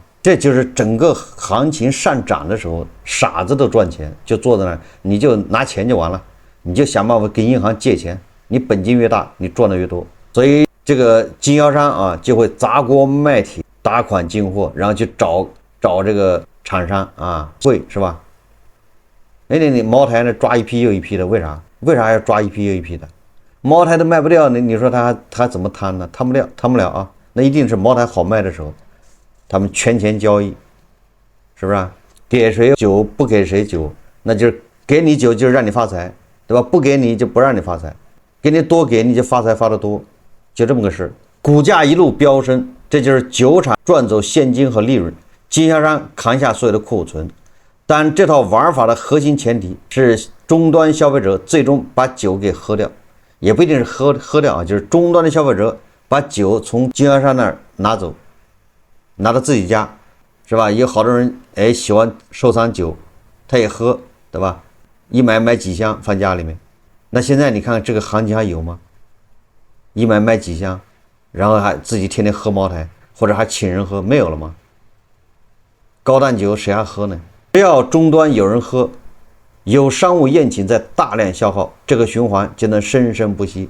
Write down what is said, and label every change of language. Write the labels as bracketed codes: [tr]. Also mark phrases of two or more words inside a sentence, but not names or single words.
[zh] 這就是整個行情上涨的時候，傻子都賺錢，就坐在那兒，你就拿錢就完了，你就想辦法跟銀行借錢，你本金越大，你賺的越多。所以這個經銷商啊，就會砸鍋賣鐵，打款進貨，然後去找這個廠商啊，會是吧？哎，你茅台呢抓一批又一批的，為啥要抓一批又一批的？茅台都賣不掉，你說他怎麼攤呢？攤不了啊！那一定是茅台好賣的时候，他們圈錢交易，是不是啊？給誰酒不給誰酒，那就是給你酒就是讓你發財，對吧？不給你就不讓你發財，給你多給你就發財發得多，就這麼個事。股價一路飆升，這就是酒廠賺走現金和利潤，經銷商扛下所有的庫存。但這套玩法的核心前提是終端消費者最終把酒給喝掉，也不一定是喝掉啊，就是終端的消費者把酒從經銷商那兒拿走，拿到自己家，是吧？有好多人喜歡收藏酒，他也喝，对吧？一买几箱放家裡面。那現在你看這個行情還有嗎？一買幾箱，然後還自己天天喝茅台，或者還請人喝，沒有了嗎？高檔酒誰還喝呢？只要終端有人喝，有商務宴請在大量消耗，這個循環就能生生不息。